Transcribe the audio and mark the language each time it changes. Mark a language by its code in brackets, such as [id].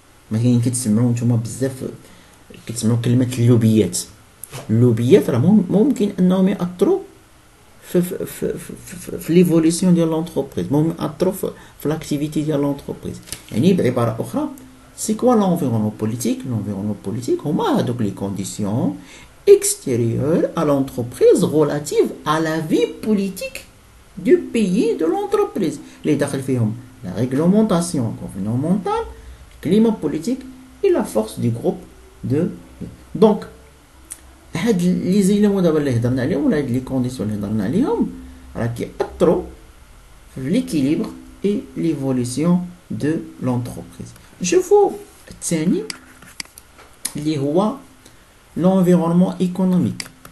[ar] ما كاين كتسمعوا نتوما بزاف كتسمعوا كلمه اللوبيات. اللوبيات راه ممكن انهم ياثروا في ليفوليسيون ديال لونتربريز. ممكن ياثروا في لاكتيفيتي ديال لونتربريز. يعني بعباره اخرى سي كوا [fr] l'environnement politique. L'environnement politique [ar] هما هادوك لي كونديسيون [fr] extérieures à l'entreprise relatives à la vie politique du pays de l'entreprise. Les [ar] داخل فيهم [fr] la réglementation gouvernementale, climat politique et la force du groupe de. Donc [ar] هاد لي زيليمون دابا اللي هضرنا عليهم ولا هاد لي كونديسيون اللي هضرنا عليهم راه كيأثروا في ليكيليبر اي ليفوليسيون دو لونتربريز. نشوفوا الثاني اللي هو [fr] l'environnement économique.